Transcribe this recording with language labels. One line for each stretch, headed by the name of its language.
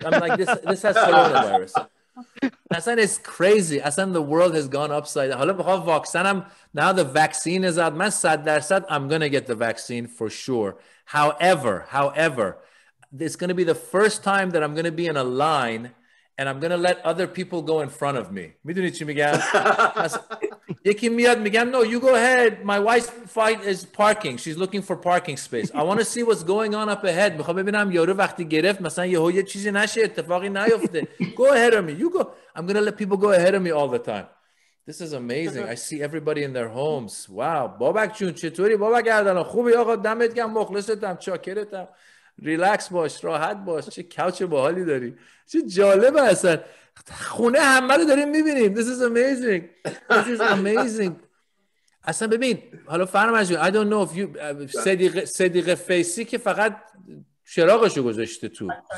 English: I'm like this has coronavirus. اصلا it's crazy. اصلا the world has gone upside down. حالا بخوام واکسنم now the vaccine is out. من 100% I'm going to get the vaccine for sure. However, it's going to be the first time that I'm going to be in a line and I'm going to let other people go in front of me.
Persian: میدونی چی میگم؟ یکی میاد میگم no, you go ahead.
English: My wife is parking. She's looking for parking space. I want to see what's going on up ahead.
Persian: میخوام ببینم یارو وقتی گرفت مثلا یه چیزی نشه، اتفاقی نیفته.
English: Go ahead of me. You go. I'm going to let people go ahead of me all the time. This is amazing. I see everybody in their homes. Wow.
Persian: بابک جون چطوری؟ بابک گردن خوبی آقا، دمت گرم، مخلصتم، چاکرتم. ریلکس باش، راحت باش. چه کوچ باحالی داری. چه جالبه اصلا. خونه همه رو داریم میبینیم.
English: This is amazing. This is amazing.
Persian: اصلا ببین حالا فرمز جون I don't know if you صدیقه فیسی که فقط چراغشو گذاشته تو.